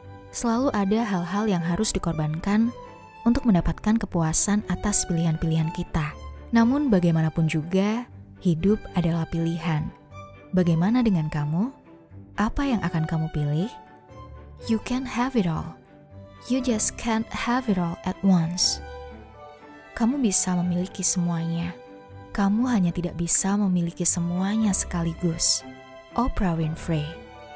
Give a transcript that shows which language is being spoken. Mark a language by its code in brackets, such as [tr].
[id] Selalu ada hal-hal yang harus dikorbankan untuk mendapatkan kepuasan atas pilihan-pilihan kita. Namun bagaimanapun juga, hidup adalah pilihan. Bagaimana dengan kamu? Apa yang akan kamu pilih? [en] You can have it all. You just can't have it all at once. [id] Kamu bisa memiliki semuanya. Kamu hanya tidak bisa memiliki semuanya sekaligus. Oprah Winfrey.